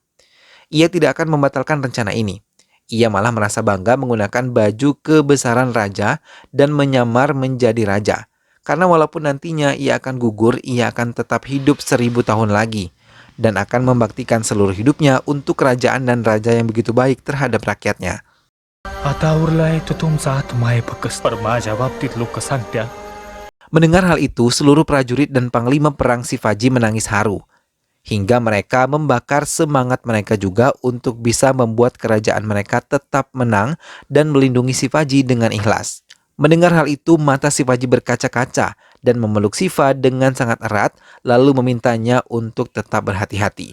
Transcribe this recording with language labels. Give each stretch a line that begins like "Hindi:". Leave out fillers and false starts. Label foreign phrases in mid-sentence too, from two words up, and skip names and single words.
Indonesian: Ia tidak akan membatalkan rencana ini. Ia malah merasa bangga menggunakan baju kebesaran raja dan menyamar menjadi raja. Karena walaupun nantinya ia akan gugur, ia akan tetap hidup 1000 tahun lagi dan akan membaktikan seluruh hidupnya untuk kerajaan dan raja yang begitu baik terhadap rakyatnya.
Marathi: आता उरलाय तो तुमचा आत्मा आहे फक्त पर माझ्या बाबतीत लोक सांगत्या.
Indonesian: Mendengar hal itu, seluruh prajurit dan panglima perang Shivaji menangis haru. Hingga mereka membakar semangat mereka juga untuk bisa membuat kerajaan mereka tetap menang dan melindungi Shivaji dengan ikhlas. Mendengar hal itu, mata Shivaji berkaca-kaca dan memeluk Shiva dengan sangat erat, lalu memintanya untuk tetap berhati-hati.